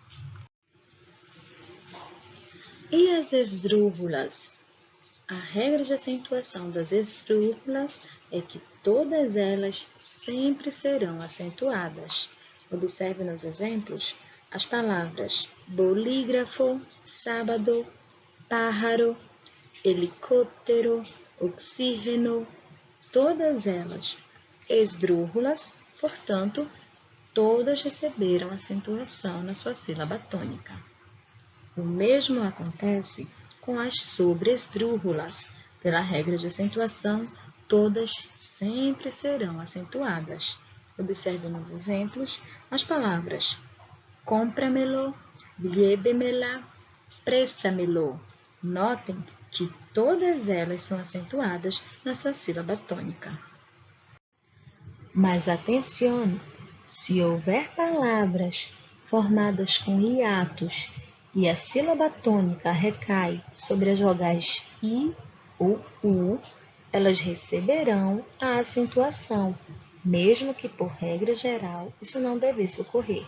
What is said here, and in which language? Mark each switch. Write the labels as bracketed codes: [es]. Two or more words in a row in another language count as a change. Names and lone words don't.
[pt] E as esdrúxulas? A regra de acentuação das esdrúxulas é que todas elas sempre serão acentuadas. Observe nos exemplos. as palavras [es] bolígrafo, sábado, pájaro, helicóptero, oxígeno, [pt] todas elas esdrúxulas, portanto, todas receberam acentuação na sua sílaba tônica. O mesmo acontece com as sobresdrúxulas. Pela regra de acentuação, todas sempre serão acentuadas. Observe nos exemplos as palavras [es] compra-me-lo, lléve-me-la, presta-me-lo. [pt] Notem que todas elas são acentuadas na sua sílaba tônica. Mas atenção, se houver palavras formadas com hiatos e a sílaba tônica recai sobre as vogais I ou U, elas receberão a acentuação, mesmo que por regra geral isso não devesse ocorrer.